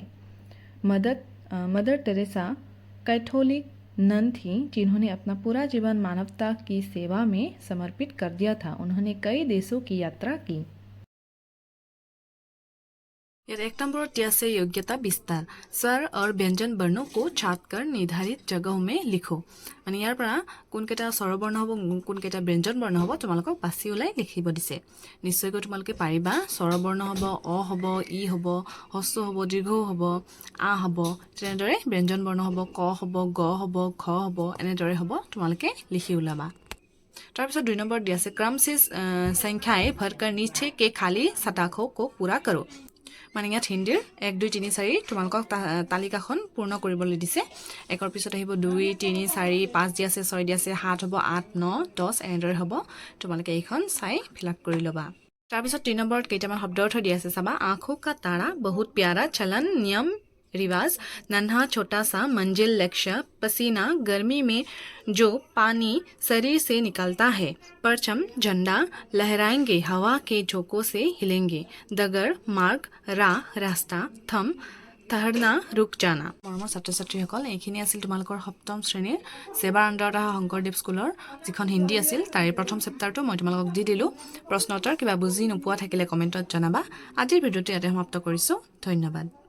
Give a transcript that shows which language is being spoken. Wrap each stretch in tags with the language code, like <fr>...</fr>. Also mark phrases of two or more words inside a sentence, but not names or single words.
<hi>मदर टेरेसा कैथोलिक नन थी जिन्होंने अपना पूरा जीवन मानवता की सेवा में समर्पित कर दिया था। उन्होंने कई देशों की यात्रा की। यार 1 नंबर दिया से योग्यता विस्तार। स्वर और व्यंजन वर्णों को छाट कर निर्धारित जगहों में लिखो। माने यार</hi> <as>পৰা কোনকেইটা স্বৰবৰ্ণ হ'ব, কোনকেইটা ব্যঞ্জন বৰ্ণ হ'ব তোমালোকক বাছি ওলাই লিখিব দিছে। নিশ্চয়কৈ তোমালোকে পাৰিবা। স্বৰবৰ্ণ হ'ব, অ হ'ব, ই হ'ব, হস্ৰ হ'ব, দীৰ্ঘ হ'ব, আ হ'ব। তেনেদৰে ব্যঞ্জন বৰ্ণ হ'ব, ক হ'ব, গ হ'ব, খ হ'ব, এনেদৰে হ'ব। তোমালোকে লিখি ওলাবা। তাৰপিছত 2 নম্বৰ দিয়া আছে</as> <hi>क्रम से संख्याएं भरकर नीचे के खाली सटाखों को पूरा करो।</hi> <as>মানে ইয়াত হিন্দীৰ 1 2 3 4 তোমালোকক তালিকাখন পূৰ্ণ কৰিবলৈ দিছে। একৰ পিছত আহিব 2 3 4 5 দিয়া আছে, 6 দিয়া আছে, 7 হ'ব, 8 9 10 এনেদৰে হ'ব। তোমালোকে এইখন চাই</as> <en>fill up</en> <as>কৰি ল'বা। তাৰপিছত 3 নম্বৰত কেইটামান শব্দ অৰ্থ দিয়া আছে, চাবা।</as> <hi>आंखों का तारा बहुत प्यारा, चलन नियम रिवाज, नन्हा छोटा सा मंजिल लक्ष्य, पसीना गर्मी में जो पानी शरीर से निकलता है, परचम झंडा लहराएंगे हवा के झोंकों से हिलेंगे, डगर मार्ग राह रास्ता, थम ठहरना रुक जाना।</hi> <as>মৰমৰ ছাত্ৰ ছাত্ৰীসকল, এইখিনি আছিল তোমালোকৰ সপ্তম শ্ৰেণীৰ সেৱাৰ আণ্ডাৰত অহা শংকৰদেৱ স্কুলৰ যিখন হিন্দী আছিল তাৰে প্ৰথম চেপ্টাৰটো মই তোমালোকক দি দিলোঁ। প্ৰশ্ন উত্তৰ কিবা বুজি নোপোৱা থাকিলে কমেণ্টত জনাবা। আজিৰ ভিডিঅ'টো ইয়াতে সমাপ্ত কৰিছোঁ। ধন্যবাদ।</as>